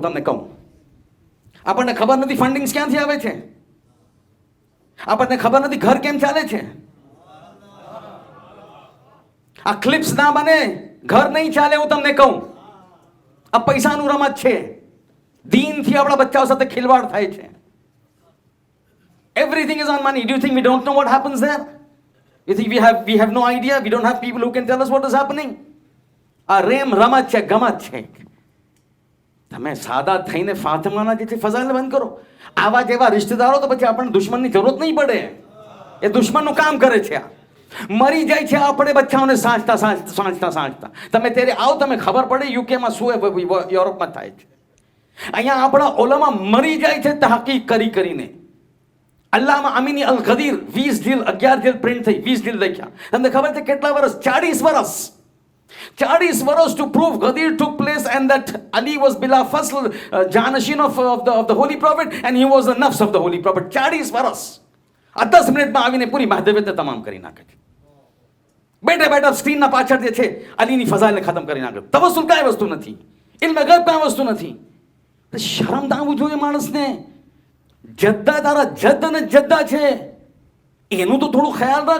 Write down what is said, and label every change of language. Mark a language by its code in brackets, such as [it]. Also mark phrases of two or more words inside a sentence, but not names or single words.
[gu] તમને કહું, આપણને ખબર નથી ફંડિંગ્સ ક્યાંથી આવે છે. આપણને ખબર નથી ઘર કેમ ચાલે છે. આ ક્લિપ્સ ના બને, ઘર નહીં ચાલે. હું તમને કહું, આ પૈસાનું રમત છે. દીનથી આપણા બચ્ચાઓ સાથે ખિલવાડ થાય છે. [en] Everything is on money. Do you think we don't know what happens there? You think we have no idea? We don't have people who can tell us what is happening? [gu] આ રેમ રમત છે, ગમત છે. તમે સાદા થઈને ફાતિમાના જે છે ફઝાઇલ બંધ કરો. આવા જેવા રિશ્તેદારો તો પછી આપણને દુશ્મનની જરૂરત નહીં પડે. એ દુશ્મનનું કામ કરે છે. મરી જાય છે આપણે બચ્ચાઓને સાંચતા. તમે ત્યારે આવો, તમે ખબર પડે યુકેમાં શું યુરોપમાં થાય છે. અહીંયા આપણા ઓલામાં મરી જાય છે તહકીક કરીને. અલ્લામા અમીની અલ ગદીર 20 જેલ 11 જેલ પ્રિન્ટ થઈ, 20 જેલ લખ્યા. તમને ખબર છે કેટલા વર્ષ? [en] 40 વર્ષ to prove Ghadir took place and that Ali was [ur] بلا فصل جانشین [en] of the holy prophet and he was the nafs of the holy prophet. [gu] 40 વર્ષ આ 10 મિનિટમાં આવીને પૂરી મહદવિયત તમામ કરી નાખે છે. બેઠા સ્ક્રીનના પાછળ જે છે અલીની ફઝાઇલને ખતમ કરી નાખે. તવસ્સુલ કાંઈ વસ્તુ નથી, ઇલ્મ ગૈબ કાંઈ વસ્તુ નથી. શરમ આવવું જોઈએ માણસને. જદ્દા તારા જદ્દ અને જદ્દા છે, એનું તો થોડું ખ્યાલ રાખ.